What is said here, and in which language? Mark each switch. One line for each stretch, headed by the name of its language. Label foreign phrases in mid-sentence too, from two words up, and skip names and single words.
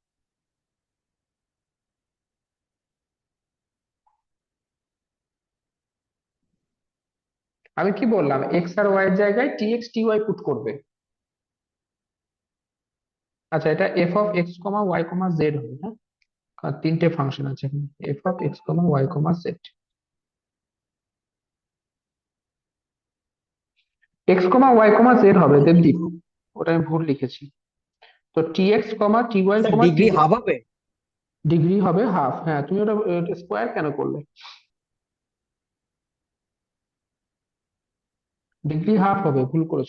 Bangla: আমি কি বললাম, এক্স আর ওয়াই এর জায়গায় টিএক্স টিওয়াই পুট করবে। আচ্ছা, এটা f(x, y, z) হবে, হ্যাঁ? আর তিনটে ফাংশন আছে এখানে, f(x, y, z). x, y, z হবে দেবদীপ, ওটা আমি ভুল লিখেছি। তো টি এক্স, স্যার টি ডিগ্রি ওয়াই, হাফ হবে। ডিগ্রি হবে হাফ। হ্যাঁ, তুমি ওটা স্কোয়ার কেন করলে? ডিগ্রি হাফ হবে, ভুল করেছো।